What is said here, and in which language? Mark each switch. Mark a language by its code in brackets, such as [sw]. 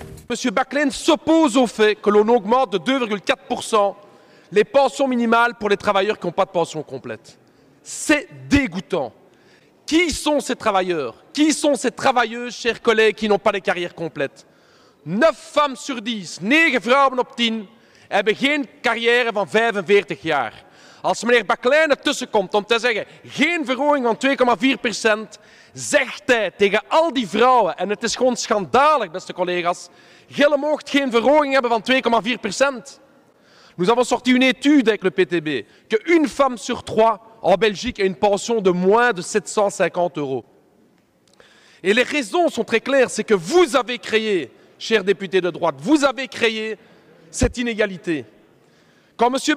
[fr] M. Baclen s'oppose au fait que l'on augmente de 2,4% les pensions minimales pour les travailleurs qui n'ont pas de pension complète. C'est dégoûtant. Qui sont ces travailleurs? Qui sont ces travailleuses, chers collègues, qui n'ont pas de carrière complète? 9 femmes sur 10, [nl] 9 vrouwen op 10, hebben geen carrière van 45 jaar. Als meneer Baclen ertussen komt om te zeggen geen verhoging van 2,4%, zegt hij tegen al die vrouwen, en het is gewoon schandalig, beste collega's, jullie moogt geen verhoging hebben van 2,4%. [fr] Nous avons sorti une étude avec le PTB qu'une femme sur 3 en Belgique a une pension de moins de 750 €. Et les raisons sont très claires, c'est que vous avez créé, chers députés de droite, vous avez créé cette inégalité. Quand M.